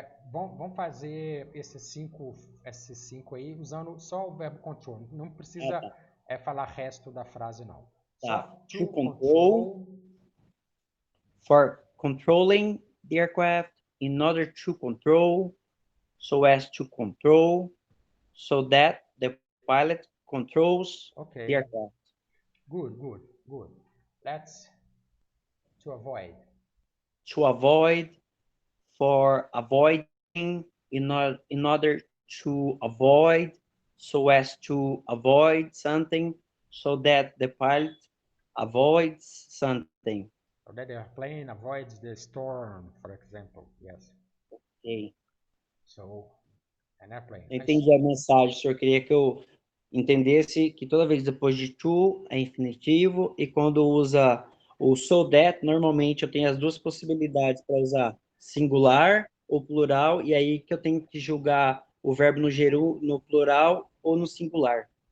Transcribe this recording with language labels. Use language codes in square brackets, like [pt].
[pt] Vamos fazer esses cinco aí usando só o verbo control. Não precisa falar resto da frase, não. Só [en] to control. For controlling the aircraft in order to control, so as to control, so that the pilot controls the aircraft. Good. Let's to avoid. To avoid, for avoiding, in order to avoid, so as to avoid something, so that the pilot avoids something. So that the airplane avoids the storm, for example. Yes. Okay. So, an airplane. [pt] Entendi a mensagem. O senhor queria que eu entendesse que toda vez depois de to é infinitivo e quando usa o so that, normalmente eu tenho as duas possibilidades para usar singular ou plural, e aí que eu tenho que julgar o verbo no plural ou no singular.